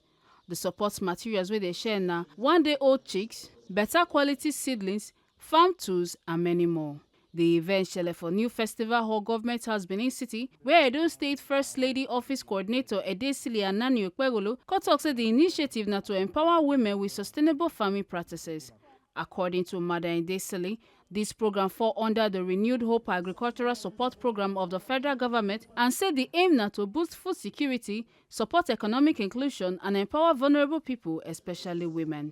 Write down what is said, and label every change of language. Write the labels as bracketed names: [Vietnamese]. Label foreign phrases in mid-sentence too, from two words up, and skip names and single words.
[Nigerian Pidgin] The support materials wey dey share na one-day-old chicks, better quality seedlings, farm tools and many more. The event shele for New Festival Hall Government House, Benin City, where Edo State First Lady Office Coordinator Edesili Anani Okpegolo come tok say the initiative na to empower women with sustainable farming practices. According to Madam Edesili, this program fall under the Renewed Hope Agricultural Support Program of the federal government and say the aim na to boost food security, support economic inclusion and empower vulnerable people, especially women.